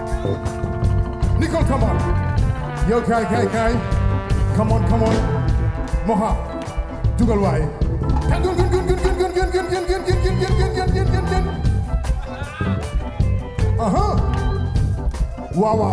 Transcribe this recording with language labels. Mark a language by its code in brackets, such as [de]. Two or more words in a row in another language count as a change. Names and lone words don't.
[en] Nicole, come on. Yo, Kai. Come on. Moha. Dugal waay. Wow.